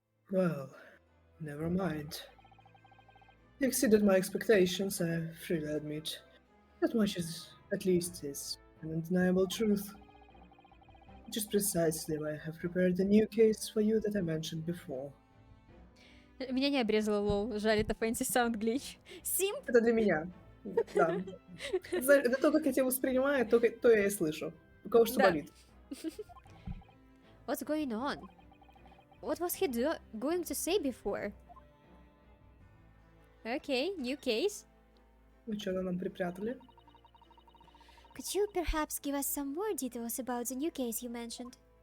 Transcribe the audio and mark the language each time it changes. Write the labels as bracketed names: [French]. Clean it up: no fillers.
[English] Well, never mind. You exceeded my expectations, I freely admit. That much is, at least, is an undeniable truth. Which is precisely why I have prepared a new case for you that I mentioned before. [Russian] Меня не обрезало, лол. Жаль, это [English] fancy sound glitch. Simp? [Russian] Это для меня. Да. Это то, как я тебя воспринимаю, то я и слышу. У кого что болит. [English] What's going on? What was he going to say before? Okay, new case. [Russian] Ну что нам припрятали? [English] Could you perhaps give us some more details about the new case you mentioned?